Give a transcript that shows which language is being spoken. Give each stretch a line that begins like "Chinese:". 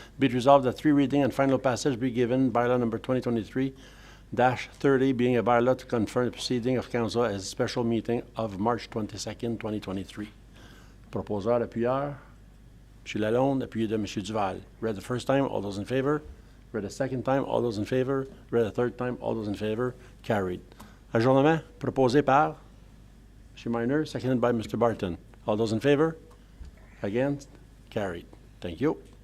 English: Be it resolved that 3 reading and final passage be given. Bylaw number 2023-30 being a bylaw to confirm the proceeding of council as a special meeting of March 22nd, 2023.
French: Proposeur, appuyeur. M. Lalonde, appuyé de M. Duval.
English: Read the first time, all those in favor. Read the second time, all those in favor. Read the third time, all those in favor. Carried.
French: Ajournement proposé par M.
English: Minor, seconded by Mr. Barton. All those in favor? Against? Carried. Thank you.